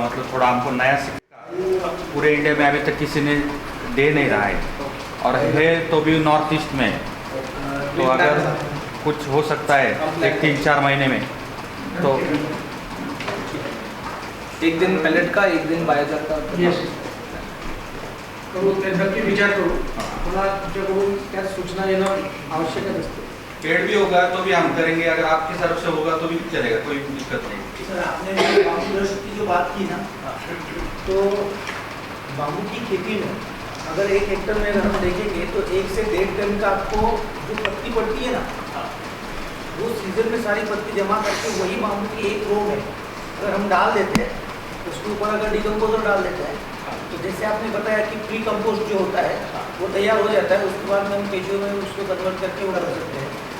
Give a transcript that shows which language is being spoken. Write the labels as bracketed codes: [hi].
[hi] मतलब थोड़ा हमको नया सीखा, पूरे इंडिया में अभी तक किसी ने दे नहीं रहा है, और है तो भी नॉर्थ ईस्ट में, तो अगर कुछ हो सकता है एक 3-4 महीने में तो एक दिन पैलेट का, एक दिन बायोचार का। [mr] येस करू, ते नक्की विचार करू, मला तुमच्याकडून त्यात सूचना येणं आवश्यकच असते। [hi] पेड़ भी होगा तो भी हम करेंगे, अगर आपकी तरफ से होगा तो भी चलेगा, कोई दिक्कत नहीं। सर आपने जो बाम्बू दृष्टि की जो बात की ना, तो बाम्बू की खेती में अगर 1 हेक्टर में अगर हम देखेंगे तो 1 से 1.5 टन का आपको जो पत्ती पड़ती है ना, वो सीजन में सारी पत्ती जमा करके वही बाम्बू की एक रो में अगर हम डाल देते हैं, उसके ऊपर अगर डिकम्पोजर डाल देते हैं, तो जैसे आपने बताया कि प्री कंपोस्ट जो होता है वो तैयार हो जाता है, उसके बाद हम केचुए में उसको कन्वर्ट करके वो कर सकते हैं।